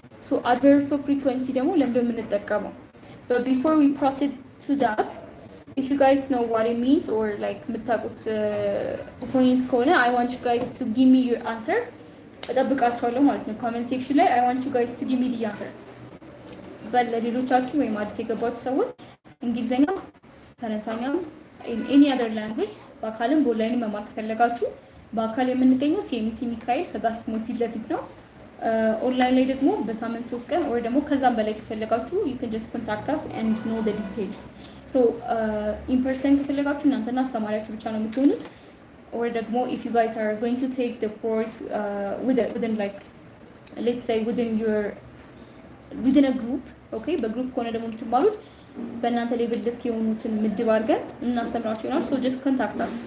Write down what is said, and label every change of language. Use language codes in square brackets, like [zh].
[en] So adverbs of frequency [am] ደግሞ ለምንድን ነው የምንጠቀመው? [en] But before we proceed to that, if you guys know what it means or like [am] የምታውቁት point ከሆነ [en] I want you guys to give me your answer. [am] እጠብቃችኋለሁ ማለት ነው [en] comment section ላይ I want you guys to give me the answer. [am] ለሌሎቻችሁ ወይም አዲስ የገባችሁ ሰዎች እንግሊዘኛ፣ ፈረንሳይኛ [en] in any other language [am] በአካልም በኦንላይን መማር ከፈለጋችሁ በአካል የምንገኘው ሲኤምሲ ሚካኤል ከጋስትሞ ፊት ለፊት ነው። ኦንላይን ላይ ደግሞ በሳምንት 3 ቀን or ደግሞ ከዛም በላይ ከፈለጋችሁ [en] you can just contact us and know the details. So in person [am] ከፈለጋችሁ እናንተና አስተማሪያችሁ ብቻ ነው የምትሆኑት, [en] or ደግሞ if you guys are going to take the course within like let's say within a group, okay, [am] በግሩፕ ከሆነ ደግሞ የምትማሩት በእናንተ ሌቭል ልክ የሆኑትን ምድብ አድርገን እናስተምራችሁ ይሆናል. [en] So just contact us.